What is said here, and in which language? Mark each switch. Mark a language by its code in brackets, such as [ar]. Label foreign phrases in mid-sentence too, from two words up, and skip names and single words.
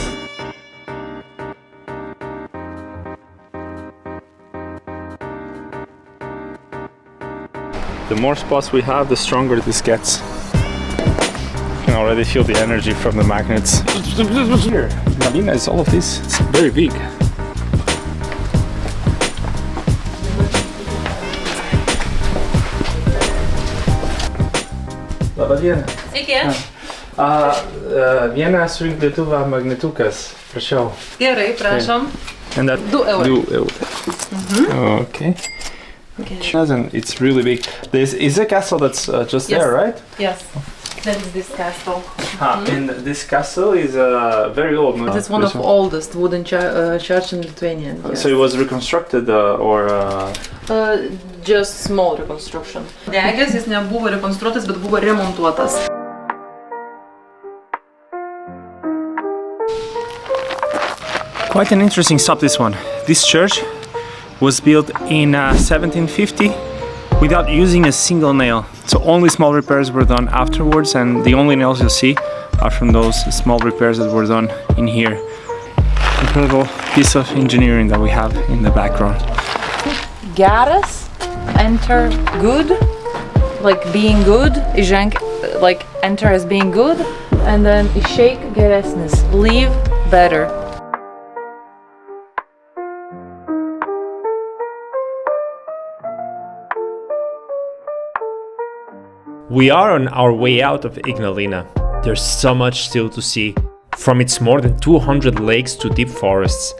[en] The more spots we have, the stronger this gets. You can already feel the energy from the magnets. Here, Ignalina is all of this. It's very big. [lt] Labą dieną. Sveiki. Vieną surinkti Lietuvą magnetukas, prašau. Gerai, prašom. [en] And that 2 euros. 2 euros. Okay. And it's really big. This is a castle that's just there, right? Yes. That is this castle. And this castle is very old. No? It's one of oldest wooden church in Lithuania. Yes. So it was reconstructed Just small reconstruction. [lt] Degės jis nebuvo rekonstruotas, bet buvo remontuotas. [en] Quite an interesting stop, this one. This church was built in 1750 without using a single nail. So only small repairs were done afterwards, and the only nails you'll see are from those small repairs that were done in here. Incredible piece of engineering that we have in the background. Geras, enter good, like being good, įženk, like enter as being good, and then [lt] išeik geresnis, [en] leave better. We are on our way out of Ignalina. There's so much still to see, from its more than 200 lakes to deep forests.